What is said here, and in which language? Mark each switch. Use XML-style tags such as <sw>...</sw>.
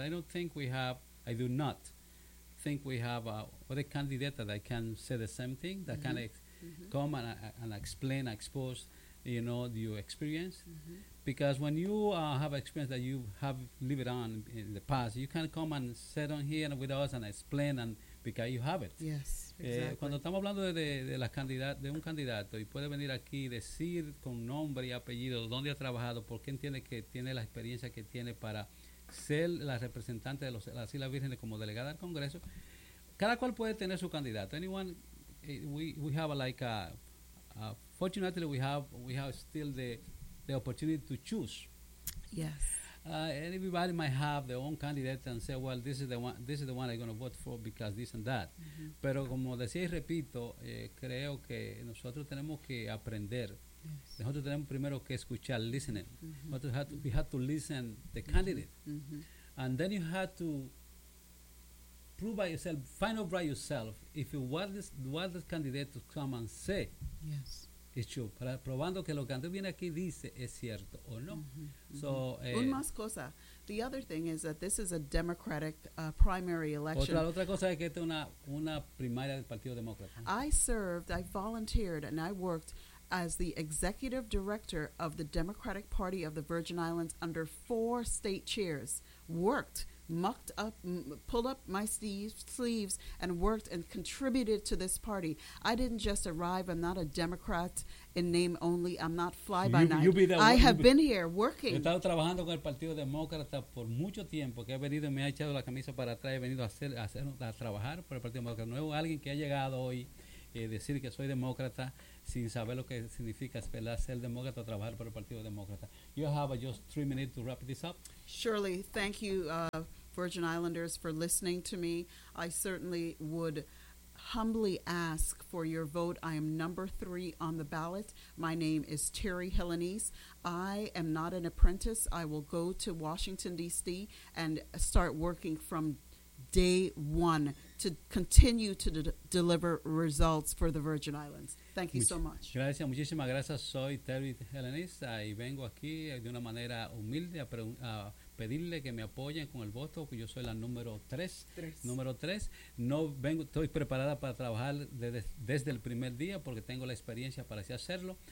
<en>I do not think we have other candidates that can say the same thing, that can come and explain, expose, you know, your experience. Mm-hmm. Because when you have experience that you have lived on in the past, you can come and sit on here with us and explain, and because you have it. Yes, exactly.</en> <es>Cuando estamos hablando de un candidato y puede venir aquí y decir con nombre y apellido dónde ha trabajado, por qué entiende que tiene la experiencia que tiene para ser la representante de las Islas Vírgenes como delegada al Congreso, cada cual puede tener su candidato.</es> <en>Anyone, we have like a fortunately we have still the opportunity to choose. Yes. Everybody might have their own candidate and say, well, this is the one I'm going to vote for because this and that. Mm-hmm.</en> <es>Pero como decía y repito, creo que nosotros tenemos que aprender.</es> <en>Yes.</en> <es>Nosotros tenemos primero que escuchar,</es> <en>listening. Mm-hmm.</en> <es>Nosotros</es> <en>we have to listen the candidate. Mm-hmm. And then you have to prove by yourself, find out by yourself if what this candidate to come and say. Yes.</en> <es>Es</es> <en>true,</en> <es>para probando que lo que antes viene aquí dice es cierto o no. Un más cosa.</es> <en>The other thing is that this is a Democratic primary election.</en> <es>Otra cosa es que esta es una primaria del Partido Demócrata.</es> <en>I volunteered and I worked as the executive director of the Democratic Party of the Virgin Islands under 4 state chairs. Worked. Mucked up, pulled up my sleeves and worked and contributed to this party. I didn't just arrive. I'm not a Democrat in name only. I'm not fly by night. I have been here working.</en> <es>He estado trabajando con el Partido Demócrata por mucho tiempo, que ha venido y me ha echado la camisa para atrás y ha venido a trabajar por el Partido Demócrata. No es alguien que ha llegado hoy decir que soy demócrata sin saber lo que significa, ¿verdad? Ser demócrata, trabajar por el Partido Demócrata.</es> <en>You have just 3 minutes to wrap this up. Surely, thank you, Virgin Islanders, for listening to me. I certainly would humbly ask for your vote. I am number 3 on the ballot. My name is Terry Hellenese. I am not an apprentice. I will go to Washington, D.C. and start working from day 1 to continue to deliver results for the Virgin Islands. Thank you so much.</en> <es>Gracias, muchísimas gracias. Soy Terry Hellenese y vengo aquí de una manera humilde a pedirle que me apoyen con el voto, que yo soy la número 3. Número 3. No vengo, estoy preparada para trabajar desde el primer día porque tengo la experiencia para así hacerlo.</es>